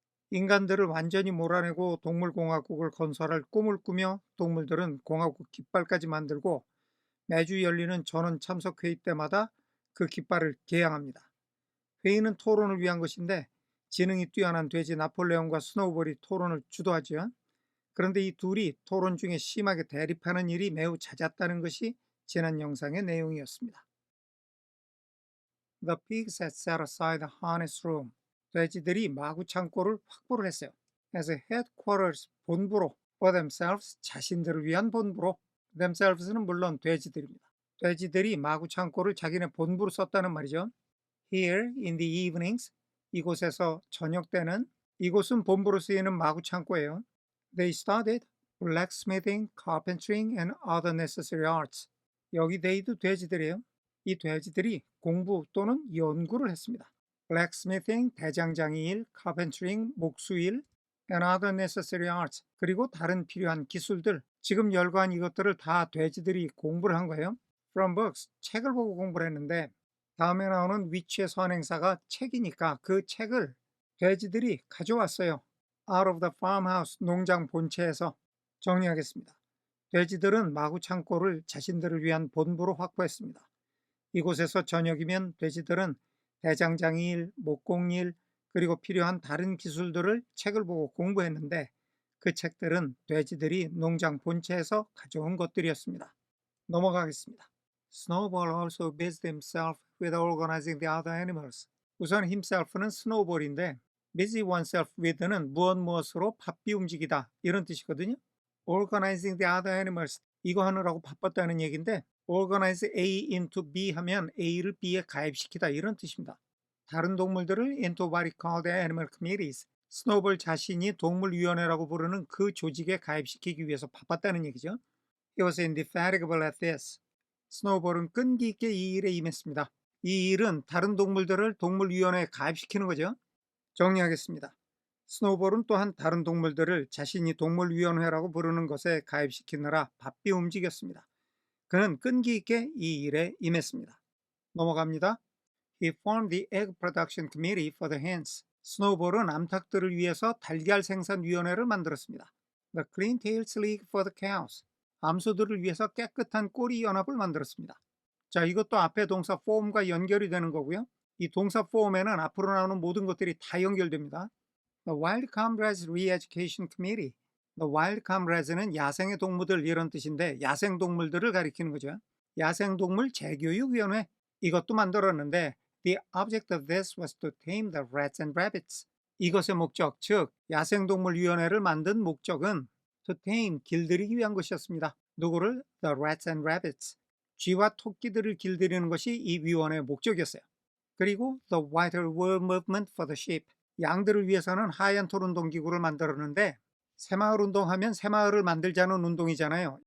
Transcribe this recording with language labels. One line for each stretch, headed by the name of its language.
Korean: 인간들을 완전히 몰아내고 동물공화국을 건설할 꿈을 꾸며 동물들은 공화국 깃발까지 만들고 매주 열리는 전원 참석 회의 때마다 그 깃발을 개양합니다. 회의는 토론을 위한 것인데 지능이 뛰어난 돼지 나폴레옹과 스노우볼이 토론을 주도하지요. 그런데 이 둘이 토론 중에 심하게 대립하는 일이 매우 잦았다는 것이 지난 영상의 내용이었습니다.
English: The pigs had set aside the harness room.
Korean: 돼지들이 마구 창고를 확보를 했어요.
English: As a headquarters,
Korean: 본부로,
English: for themselves,
Korean: 자신들을 위한 본부로. themselves는 물론 돼지들입니다. 돼지들이 마구 창고를 자기네 본부로 썼다는 말이죠.
English: Here in the evenings,
Korean: 이곳에서 저녁 때는, 이곳은 본부로 쓰이는 마구 창고예요.
English: They studied blacksmithing, carpentering, and other necessary arts.
Korean: 여기 데이도 돼지들이에요. 이 돼지들이 공부 또는 연구를 했습니다. blacksmithing, 대장장이일, carpentering, 목수일,
English: and other necessary arts,
Korean: 그리고 다른 필요한 기술들, 지금 열거한 이것들을 다 돼지들이 공부를 한 거예요.
English: From books,
Korean: 책을 보고 공부를 했는데 다음에 나오는 위치의 선행사가 책이니까 그 책을 돼지들이 가져왔어요.
English: Out of the farmhouse,
Korean: 농장 본체에서. 정리하겠습니다. 돼지들은 마구 창고를 자신들을 위한 본부로 확보했습니다. 이곳에서 저녁이면 돼지들은 대장장이일, 목공일, 그리고 필요한 다른 기술들을 책을 보고 공부했는데 그 책들은 돼지들이 농장 본체에서 가져온 것들이었습니다. 넘어가겠습니다.
English: Snowball also busied himself with organizing the other animals.
Korean: 우선 himself는 snowball인데 busy oneself with는 무엇으로 바삐 움직이다 이런 뜻이거든요.
English: organizing the other animals,
Korean: 이거 하느라고 바빴다는 얘기인데 organize A into B 하면 A를 B에 가입시키다 이런 뜻입니다. 다른 동물들을
English: into what he called the animal committees,
Korean: 스노볼 자신이 동물위원회라고 부르는 그 조직에 가입시키기 위해서 바빴다는 얘기죠.
English: He was indefatigable at this.
Korean: 스노볼은 끈기 있게 이 일에 임했습니다. 이 일은 다른 동물들을 동물위원회에 가입시키는 거죠. 정리하겠습니다. 스노볼은 또한 다른 동물들을 자신이 동물위원회라고 부르는 것에 가입시키느라 바삐 움직였습니다. 그는 끈기 있게 이 일에 임했습니다. 넘어갑니다.
English: He formed the egg production committee for the hens.
Korean: 스노볼은 암탉들을 위해서 달걀 생산위원회를 만들었습니다.
English: The Clean Tails League for the cows.
Korean: 암소들을 위해서 깨끗한 꼬리 연합을 만들었습니다. 자, 이것도 앞에 동사 form과 연결이 되는 거고요. 이 동사 form에는 앞으로 나오는 모든 것들이 다 연결됩니다.
English: The Wild Comrades Re-Education Committee.
Korean: The Wild Comrades는 야생의 동물들 이런 뜻인데 야생동물들을 가리키는 거죠. 야생동물 재교육위원회, 이것도 만들었는데
English: The object of this was to tame the rats and rabbits.
Korean: 이것의 목적, 즉 야생동물위원회를 만든 목적은 to tame, 길들이기 위한 것이었습니다. 누구를?
English: The rats and rabbits.
Korean: 쥐와 토끼들을 길들이는 것이 이 위원회의 목적이었어요. 그리고
English: The Whiter World Movement for the Sheep.
Korean: 양들을 위해서는 하얀 털 운동기구를 만들었는데 새마을 운동하면 새마을을 만들자는 운동이잖아요.